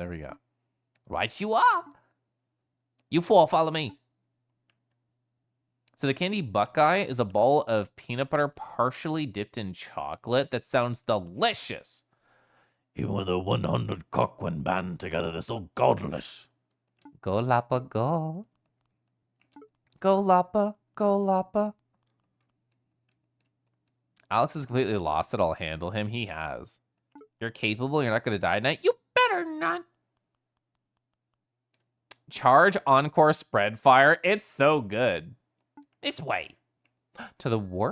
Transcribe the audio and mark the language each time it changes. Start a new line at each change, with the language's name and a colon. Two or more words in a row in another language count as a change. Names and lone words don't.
English: There we go. Right you are. You four, follow me. So the candy buckeye is a bowl of peanut butter partially dipped in chocolate that sounds delicious. Even with the 100 Coquin band together, they're so godless. Go Lapa, go. Go Lapa, go Lapa. Alex is completely lost it. I'll handle him. He has. You're capable. You're not going to die tonight. You better not. Charge, encore, spread fire. It's so good. This way. To the wharf.